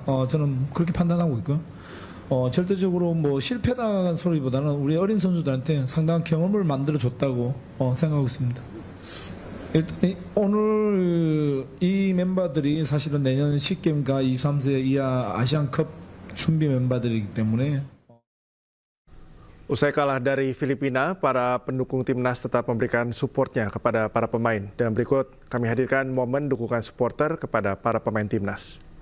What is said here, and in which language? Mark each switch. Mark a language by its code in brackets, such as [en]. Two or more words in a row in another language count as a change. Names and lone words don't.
[ko] 저는 그렇게 판단하고 있고요. 절대적으로 뭐 실패다는 소리보다는 우리 어린 선수들한테 상당한 경험을 만들어 줬다고 생각하고 있습니다. 일단 오늘 이 멤버들이 사실은 내년 SEAGAMes과 23세 이하 아시안컵 준비 멤버들이기 때문에. [id] Usai kalah dari Filipina, para pendukung timnas tetap memberikan supportnya kepada para pemain. Dan berikut kami hadirkan momen dukungan supporter kepada para pemain timnas.